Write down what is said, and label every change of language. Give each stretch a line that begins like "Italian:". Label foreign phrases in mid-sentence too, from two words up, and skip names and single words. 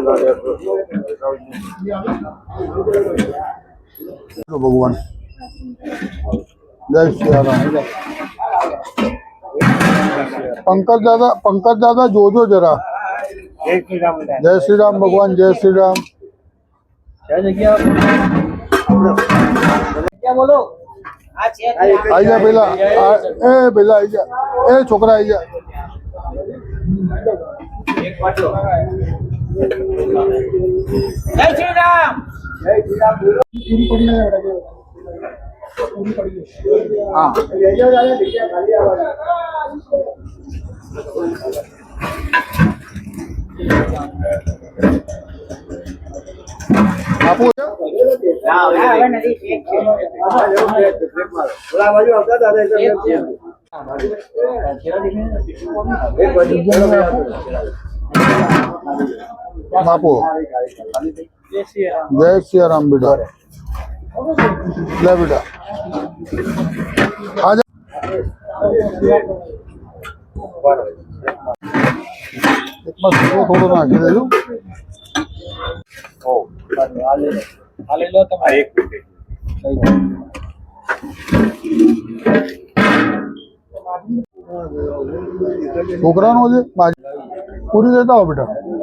Gujarati: ભગવાન જય શ્રી રામ. પંકજ દાદા જોજો જરા.
Hindi: जय श्री राम,
Gujarati: જય શ્રી રામ ભગવાન, જય શ્રી રામ.
Hindi: क्या जगह
Gujarati: क्या બોલો. આ છે આવી જા પેલા, એ પેલા આવી જા, એ છોકરા આવી જા. એક વાટલો. જય શ્રી રામ.
Hindi: जय श्री राम बोलो।
Gujarati: હા
Hindi: ले जाओ दादा, देखिए खाली आवाज
Gujarati: આપું છે? હવે નથી એક છે.
Hindi: बोला बाजू आपका दादा
Gujarati: એક છે.
Hindi: एक बाजू
Gujarati: આપો. જય શ્રી રામ. જય શ્રી રામ બેટા. લે બેટા, આજા. એકમાં શીરો થોડો નાખી દેજો.
Hindi: ले लो तुम्हारे एक
Gujarati: છોકરાનો છે, પૂરી દેતા હો બેટા.